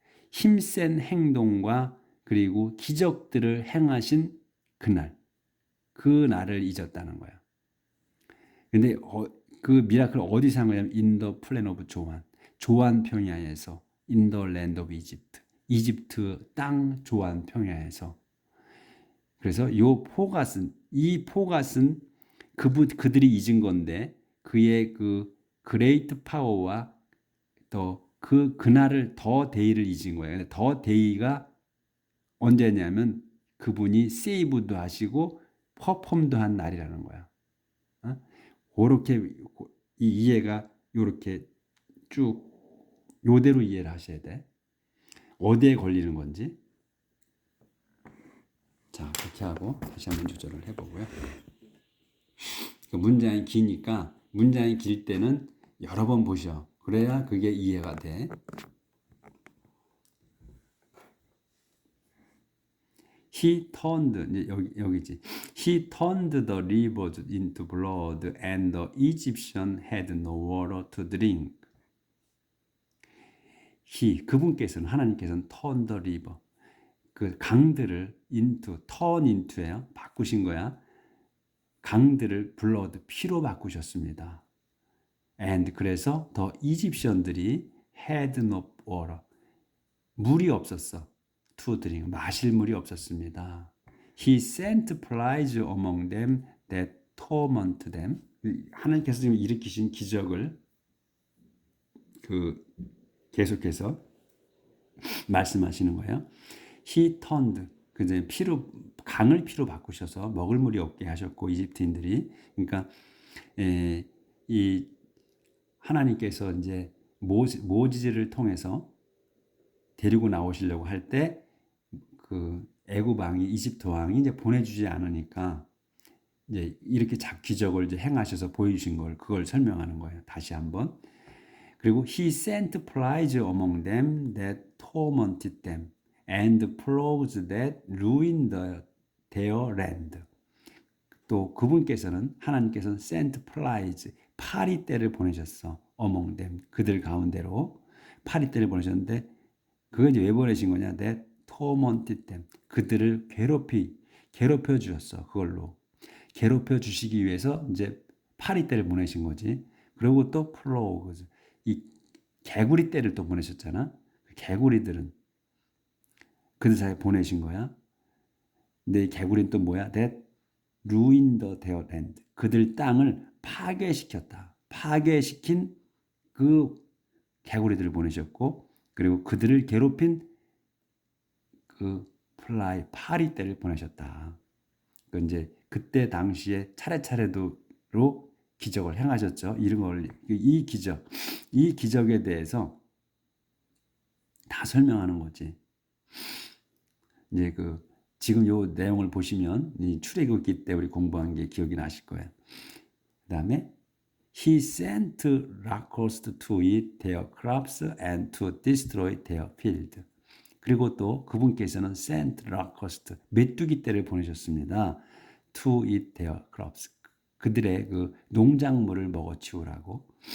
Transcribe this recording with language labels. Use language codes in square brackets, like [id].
[ko] 힘센 행동과 그리고 기적들을 행하신 그날, 그 날을 잊었다는 거야. 근데 그 미라클 어디서 한 거냐면 [en] in the plain of [ko] 조안 평야에서 [en] in the land of Egypt. [ko] 이집트 땅 조안 평야에서. 그래서 이 포갓은 그들이 잊은 건데 그의 그 그레이트 파워와 더 그날을 더 데이를 잊은 거예요. 더 데이가 언제냐면 그분이 세이브도 하시고 퍼폼도 한 날이라는 거야. 그렇게 이 이해가 요렇게 쭉 요대로 이해를 하셔야 돼. 어디에 걸리는 건지. 자, 그렇게 하고 다시 한번 조절을 해보고요. 문장이 기니까 문장이 길 때는 여러 번 보셔. 그래야 그게 이해가 돼. [en] He turned, [ko] 이제 여기지. [en] He turned the rivers into blood and the Egyptian had no water to drink. [ko] 그분께서는 하나님께서는 [en] turn the river. [ko] 그 강들을 turn into예요. 바꾸신 거야. 강들을 blood, 피로 바꾸셨습니다. [en] And [ko] 그래서 더 이집션들이 [en] had no water. [ko] 물이 없었어. [en] to drink. [ko] 마실 물이 없었습니다. [en] He sent plagues among them that torment them. [ko] 하나님께서 지금 일으키신 기적을 계속해서 말씀하시는 거예요. [en] He turned. [ko] 그제 강을 피로 바꾸셔서 먹을 물이 없게 하셨고 이집트인들이 그러니까 이 하나님께서 이제 모지즈를 통해서 데리고 나오시려고 할 때 그 애굽 왕이 이집트 왕이 이제 보내주지 않으니까 이제 이렇게 기적을 이제 행하셔서 보여주신 걸 그걸 설명하는 거예요. 다시 한번. 그리고 [en] he sent plagues among them that tormented them and plagues that ruined their land. [ko] 또 그분께서는 하나님께서는 [en] sent plagues [ko] 파리떼를 보내셨어. [en] among them [ko] 그들 가운데로 파리떼를 보내셨는데 그걸 이제 왜 보내신 거냐? [en] that tormented them [ko] 그들을 괴롭혀 주셨어. 그걸로 괴롭혀 주시기 위해서 이제 파리떼를 보내신 거지. 그리고 또 플로우즈 이 개구리 떼를 또 보내셨잖아. 개구리들은 그들 사이에 보내신 거야. 근데 이 개구리는 또 뭐야? [en] that ruined their land [ko] 그들 땅을 파괴시켰다. 파괴시킨 그 개구리들을 보내셨고 그리고 그들을 괴롭힌 그 파리떼를 보내셨다. 그 이제 그때 당시에 차례차례로 기적을 행하셨죠. 이런 걸 이 기적에 대해서 다 설명하는 거지. 이제 지금 요 내용을 보시면 이 출애굽기 때 우리 공부한 게 기억이 나실 거예요. [en] 그다음에 He sent locusts to eat their crops and to destroy their field. [ko] 그리고 또 그분께서는 [en] sent locusts, [ko] 메뚜기 떼를 보내셨습니다. [en] To eat their crops. [ko] 그들의 그 농작물을 먹어치우라고.